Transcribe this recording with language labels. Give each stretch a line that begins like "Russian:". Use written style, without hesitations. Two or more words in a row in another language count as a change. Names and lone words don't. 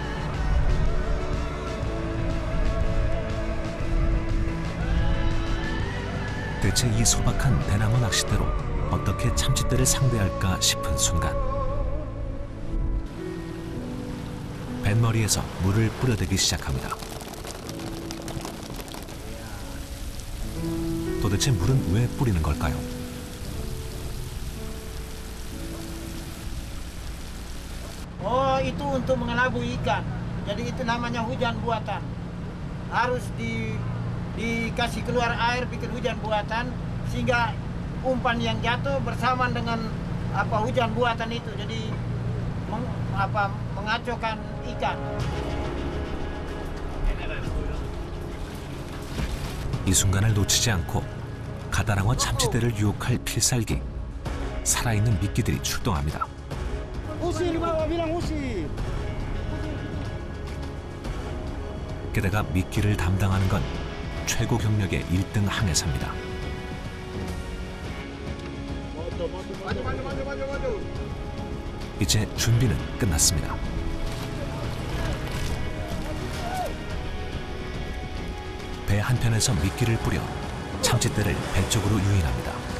Korean: 대체 이 소박한 대나무 낚싯대로 어떻게 참치대를 상대할까 싶은 순간 뱃머리에서 물을 뿌려대기 시작합니다. 도대체 물은 왜 뿌리는 걸까요?
Indonesian: Oh, itu untuk mengelabui ikan. Jadi itu namanya hujan buatan. Harus dikasih keluar air bikin hujan buatan sehingga umpan yang jatuh bersamaan dengan hujan buatan itu. Jadi mengacaukan ikan.
Korean: 이 순간을 놓치지 않고 가다랑어 참치대를 유혹할 필살기, 살아있는 미끼들이 출동합니다.
Indonesian: Usir bawa bilang usir.
Korean: 게다가 미끼를 담당하는 건 최고 경력의 1등 항해사입니다. 이제 준비는 끝났습니다. 배 한편에서 미끼를 뿌려 참치대를 배 쪽으로 유인합니다.